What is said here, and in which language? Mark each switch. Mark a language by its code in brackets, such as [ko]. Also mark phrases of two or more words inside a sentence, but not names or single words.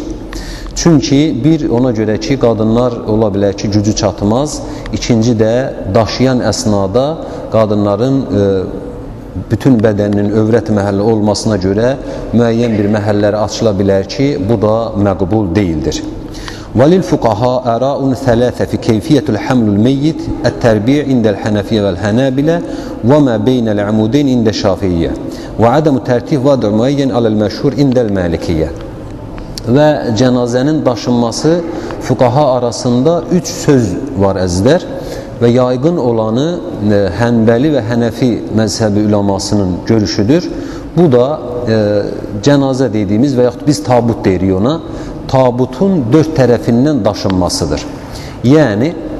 [az] Çünki bir, ona görə ki, qadınlar ola bilər ki, gücü çatmaz. İkinci də daşıyan əsnada qadınların bütün bədəninin övrət məhəlli olmasına görə müəyyən bir məhəlləri açıla bilər ki, bu da məqbul deyildir. [ar] وَلِلْفُقَهَا أَرَاءٌ ثَلَاثَ فِي كَيْفِيَّةِ الْحَمْلِ الْمَيِّتِ التَّرْبِيعِ عند الحنفية والحنابلة وما بين العمودين عند الشافعية وعدم ترتيب وضع معين على المشهور عند المالكية. [az] Və cənazənin daşınması fuqaha arasında 3 söz var əzizlər və yayğın olanı Hənbəli və Hənəfi məzhəbi üləmasının görüşüdür. Bu da cənazə dediyimiz və yaxud biz tabut deyirik ona, tabutun 4 tərəfindən daşınmasıdır.